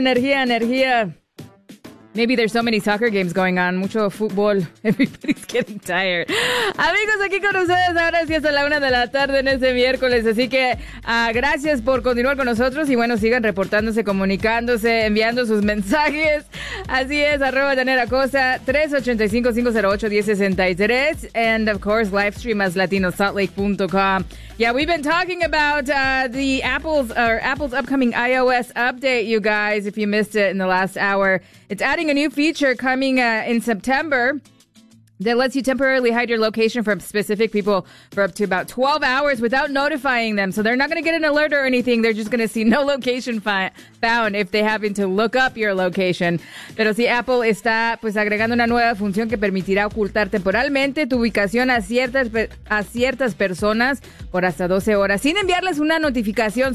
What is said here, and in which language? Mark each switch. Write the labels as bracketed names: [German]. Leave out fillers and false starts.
[Spanish] Energía, energía. [English] Maybe there's so many soccer games going on. [Spanish] Mucho fútbol. [English] Everybody's getting tired. [Spanish] Amigos, aquí con ustedes ahora sí hasta la 1 de la tarde en este miércoles. Así que gracias por continuar con nosotros. Y bueno, sigan reportándose, comunicándose, enviando sus mensajes. Así es, arroba Daniela Costa, 385-508-1063. [English] And of course, live stream as latinosaltlake.com. Yeah, we've been talking about Apple's upcoming iOS update, you guys, if you missed it in the last hour. It's adding a new feature coming in September that lets you temporarily hide your location from specific people for up to about 12 hours without notifying them. So they're not going to get an alert or anything. They're just going to see no location found if they happen to look up your location. [Spanish] Pero si Apple está pues agregando una nueva función que permitirá ocultar temporalmente tu ubicación a ciertas personas por hasta 12 horas sin enviarles una notificación.